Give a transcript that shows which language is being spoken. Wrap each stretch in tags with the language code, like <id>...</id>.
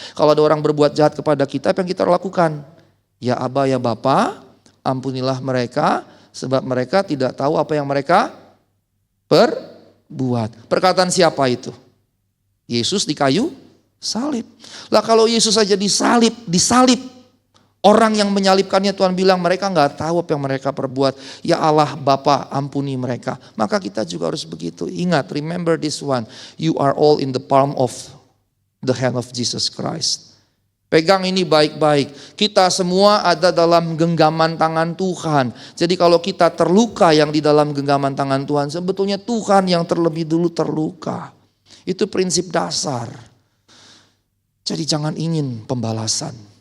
<id>Kalau ada orang berbuat jahat kepada kita, apa yang kita lakukan? Ya Aba, ya Bapa, ampunilah mereka sebab mereka tidak tahu apa yang mereka perbuat. Perkataan siapa itu? Yesus di kayu salib. Lah kalau Yesus saja disalib, orang yang menyalibkannya Tuhan bilang mereka gak tahu apa yang mereka perbuat. Ya Allah Bapa, ampuni mereka. Maka kita juga harus begitu. Ingat,</id> <en>remember this one. You are all in the palm of the hand of Jesus Christ.</en> <id>Pegang ini baik-baik. Kita semua ada dalam genggaman tangan Tuhan. Jadi kalau kita terluka yang di dalam genggaman tangan Tuhan, sebetulnya Tuhan yang terlebih dulu terluka. Itu prinsip dasar. Jadi jangan ingin pembalasan.</id>